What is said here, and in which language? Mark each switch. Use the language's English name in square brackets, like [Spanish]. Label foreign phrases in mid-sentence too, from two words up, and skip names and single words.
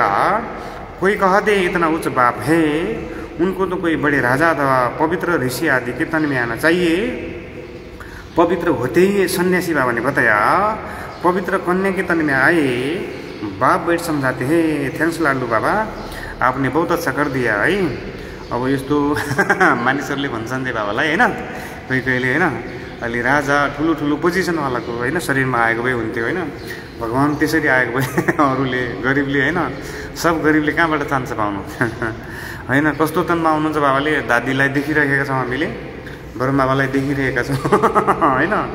[Hindi] कोई कह दे इतना उच्च बाप है, उनको तो कोई बड़े राजा अथवा पवित्र ऋषि आदि के तन में आना चाहिए। पवित्र होते ही सन्यासी, बाबा ने बताया। पवित्र कन्या के तन में आए बाप बैठ समझाते हैं। थैंक्स लालू बाबा, आपने बहुत अच्छा कर दिया है। [Nepali] अब यस्तो मानिसहरूले भन्छन् दे बाबालाई होइन, कोही कहिले होइन, अलि राजा ठुलो ठुलो पोजिसनवालाको होइन शरीरमा आएको भए हुन्थ्यो होइन। भगवान् त्यसरी आएको भए अरूले गरिबले होइन सब गरिबले कहाँबाट चान्स पाउनु होइन। कस्तो तनमा आउनुहुन्छ बाबाले, दादीलाई देखिरहेका छौँ हामीले, ब्रह्मा बाबालाई देखिरहेका छौँ होइन।